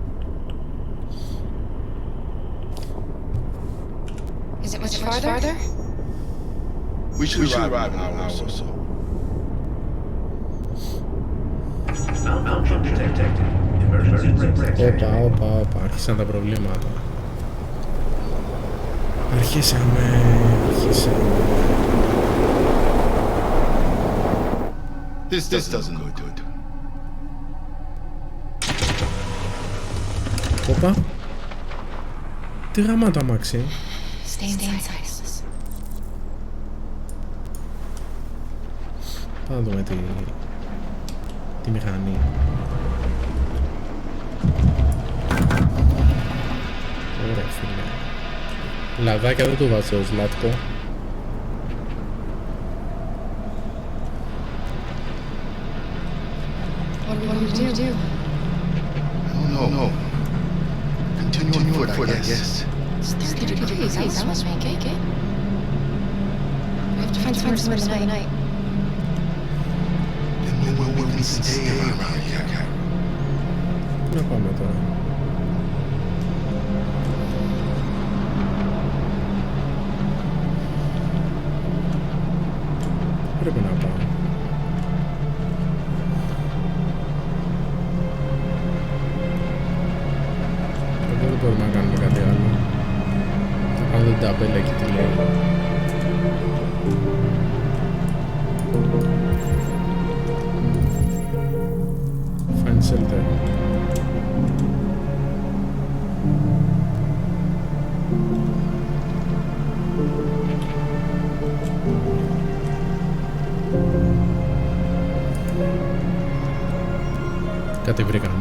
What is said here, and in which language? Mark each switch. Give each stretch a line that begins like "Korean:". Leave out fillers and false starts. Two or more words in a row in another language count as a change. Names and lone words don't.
English: Is it much farther? We should arrive in an hour or so. Malfunction detected. Emergency brake.
Greek: Όπα, άρχισαν τα προβλήματα. Αρχίσαμε.
English: This doesn't look good.
Greek: Όπα. Τι γαμάτο αμάξι.
English: Stay inside.
Greek: Πάμε να δούμε τη μηχανή. Ωραία φίλε. Λαδάκια δεν του βάζω ως λάτκο.
English: What do we do? I don't know. Continue on foot, I guess. It's 30 degrees. I must make it. We have to find somewhere to spend the night. Then we can stay around here.
Greek: Πού να πάμε τώρα? Πρέπει να πάω. Εδώ δεν μπορούμε να κάνουμε κάτι άλλο. Θα κάνω την ταμπέλα εκεί τι λέει.
English: Find shelter.
Greek: Κάτι βρήκαμε.